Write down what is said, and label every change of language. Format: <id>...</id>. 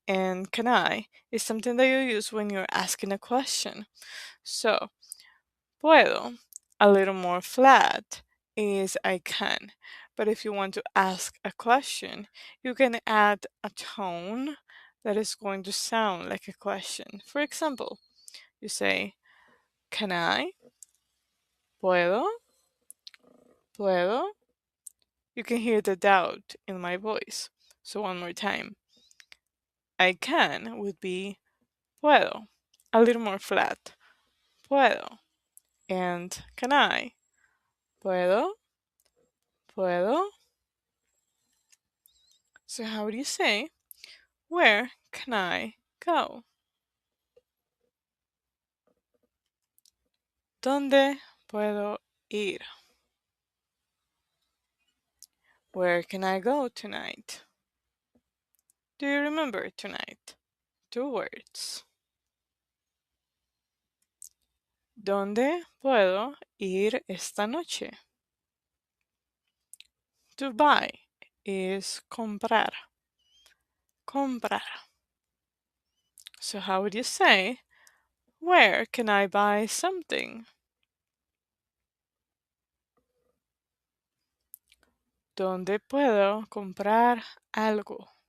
<en>And can I is something that you use when you're asking a question. So puedo, a little more flat, is I can. But if you want to ask a question, you can add a tone that is going to sound like a question. For example, you say, can I?</en> <es>¿Puedo? ¿Puedo?</es> <en>You can hear the doubt in my voice. So one more time. I can would be puedo. A little more flat. Puedo. And can I? Puedo. Puedo. So how would you say, where can I go?</en> <es>¿Dónde puedo ir?</es> <en>Where can I go tonight? Do you remember tonight? 2 words.</en> <es>¿Dónde puedo ir esta noche?</es> <en>To buy is comprar. Comprar. So how would you say, where can I buy something?</en> <es>¿Dónde puedo comprar algo?</es>